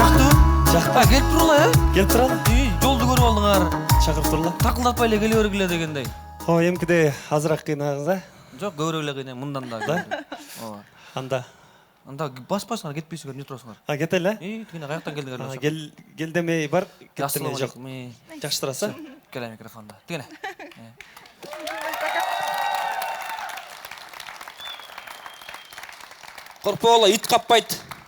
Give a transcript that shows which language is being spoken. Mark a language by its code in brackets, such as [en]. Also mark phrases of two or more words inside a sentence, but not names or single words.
[ky] Жакты. Келип турла, Келип туралы. Жолду көрүп алдыңар. Чакырып турла. Такылдатпай эле келе бергиле дегендей. О, эмкиде азыраак кыйнагыз а? Жок, көбүрөөк эле кыйнай, мындан да. Ооба. Анда. Анда баспайсыңар, кетпейсиңер, не турасыңар? Кетели? Тигине каяктан келдиңер? Кел демей бар, кет демей жок. Ассалаумалейкум. Жакшы турасыз? Келе микрофонда. Тигине. Корпола ит каппайт.